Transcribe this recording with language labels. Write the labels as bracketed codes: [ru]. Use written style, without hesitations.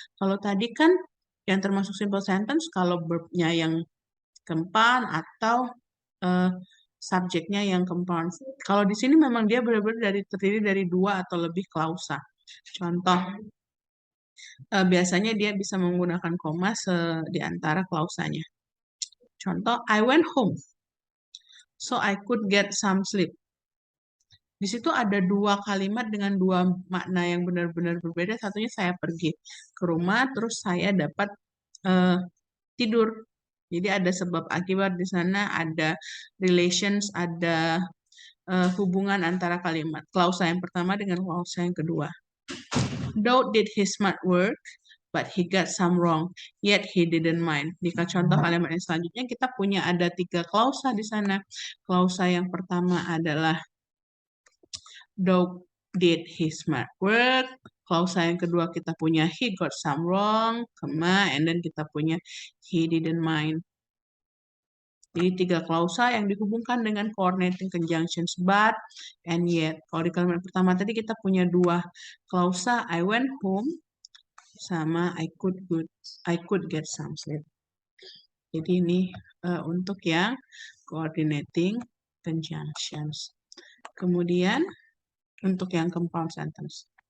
[id] Kalau tadi kan, yang termasuk simple sentence, kalau verb-nya yang compound atau subjeknya yang compound. Kalau di sini memang dia benar-benar terdiri dari dua atau lebih klausa. Contoh, biasanya dia bisa menggunakan koma di antara klausanya. [en] Contoh, I went home, so I could get some sleep. [id] Di situ ada dua kalimat dengan dua makna yang benar-benar berbeda. Satunya saya pergi ke rumah, terus saya dapat tidur. Jadi ada sebab akibat di sana, ada relations, ada hubungan antara kalimat klausa yang pertama dengan klausa yang kedua. [en] Daud did his smart work, but he got some wrong, yet he didn't mind. [id] Jika contoh kalimat yang selanjutnya, kita punya ada 3 klausa di sana. Klausa yang pertama adalah [en] Daud did his smart work. [id] Klausa yang kedua kita punya [en] he got some wrong, and then [id] kita punya [en] he didn't mind. [id] Jadi 3 klausa yang dihubungkan dengan coordinating conjunctions but and yet. Kalau di kalimat pertama tadi kita punya 2 klausa, [en] I went home [id] sama [en] I could get some sleep. [id] Jadi ini untuk yang coordinating conjunctions. Kemudian untuk yang compound sentence.